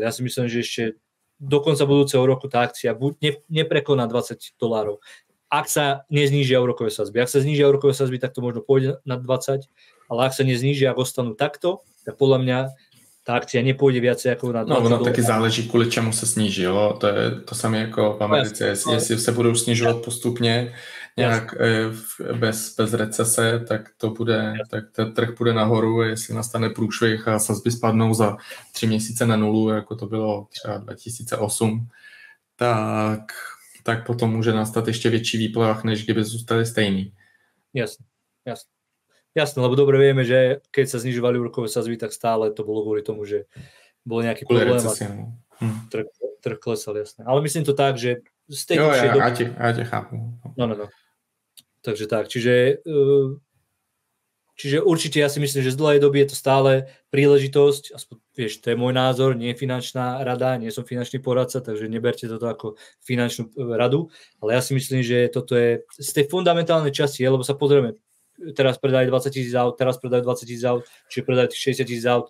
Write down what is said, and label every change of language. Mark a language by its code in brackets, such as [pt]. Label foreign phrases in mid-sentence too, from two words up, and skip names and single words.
[sk] Ja si myslím, že ešte do konca budúceho roku tá akcia neprekoná $20. Ak sa neznížia úrokové sadzby. Ak sa znížia úrokové sadzby, tak to možno pôjde na 20, ale ak sa neznížia, ak ostanú takto, tak podľa mňa tá akcia nepôjde viacej ako na 20. No, [cs] ono taky záleží, kvůli čemu se sníží, jo. To samé jako v Americe, jestli se budou snižovat postupně nějak bez recese, tak ten trh bude nahoru, jestli nastane průšvih a sazby spadnou za 3 měsíce na nulu, jako to bylo třeba 2008, tak potom může nastat ještě větší výplach, než kdyby zůstaly stejný. [sk] Jasné, lebo dobre vieme, že keď sa znižovali úrokové sadzby, tak stále to bolo kvôli tomu, že bol nejaký problém a trh klesal, jasné. Ale myslím to tak, že z tej [cs] ja te chápu. No. [sk] Takže tak, čiže určite ja si myslím, že z dlhej doby je to stále príležitosť, aspoň, vieš, to je môj názor, nie je finančná rada, nie som finančný poradca, takže neberte toto ako finančnú radu, ale ja si myslím, že toto je z tej fundamentálnej časti, lebo sa pozrieme, teraz predajú 20 000 aut, teraz predajú 20 000 aut, čiže predajú 60 000 aut.